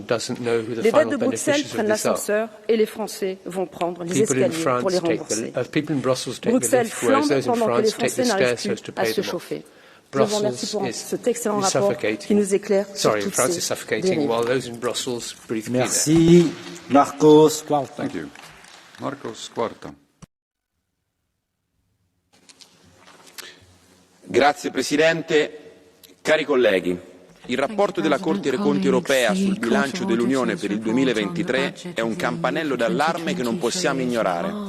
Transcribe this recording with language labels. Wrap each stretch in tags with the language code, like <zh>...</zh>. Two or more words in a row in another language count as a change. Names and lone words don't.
<fr>Les dettes de Bruxelles prennent l'ascenseur et les Français vont prendre les escaliers pour les rembourser. Bruxelles flambe pendant que les Français n'arrivent plus à se chauffer. Je vous remercie pour cet excellent rapport qui nous éclaire sur toutes ces dérives. Merci. Marcos Quarta. Marcos Quarta.</fr> <it>Grazie Presidente. Cari colleghi, il rapporto della Corte dei Conti europea sul bilancio dell'Unione per il 2023 è un campanello d'allarme che non possiamo ignorare.</it>